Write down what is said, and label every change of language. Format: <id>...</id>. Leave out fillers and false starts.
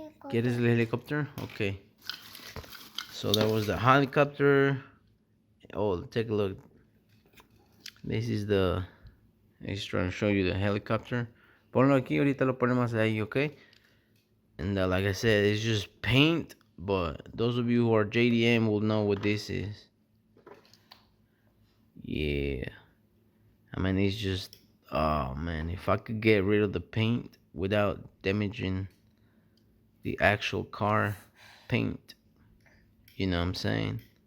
<es>¿Quieres el</es> <en>helicopter? Okay. So there was the helicopter. Oh, take a look. This is the. He's trying to show you the helicopter.</en> <es>Ponlo aquí, ahorita lo ponemos ahí, okay?</es> <en>And like I said, it's just paint. But those of you who are JDM will know what this is. Yeah. I mean, it's just. Oh man, if I could get rid of the paint without damaging the actual car paint, you know what I'm saying?</en>